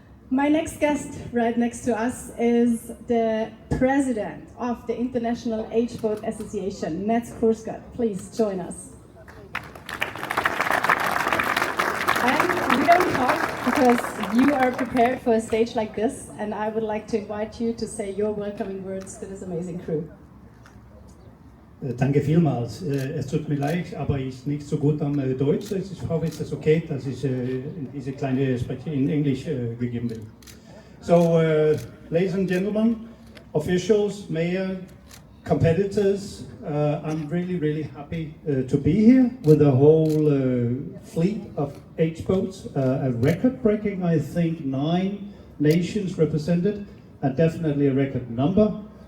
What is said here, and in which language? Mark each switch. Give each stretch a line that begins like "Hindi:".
English: My next guest right next to us is the president of the International H-Boat Association, Mats Korsgaard. Please join us. And we don't talk because you are prepared for a stage like this, and I would like to invite you to say your welcoming words to this amazing crew.
German: Danke vielmals. Es tut mir leid, aber ich nicht so gut am Deutsch. Ich hoffe, es ist okay, dass ich diese kleine Spreche in Englisch gegeben bin.
English: So, ladies and gentlemen, officials, mayor, competitors, I'm really happy to be here with the whole fleet of H-boats. A record-breaking, I think, 9 nations represented, and definitely a record number.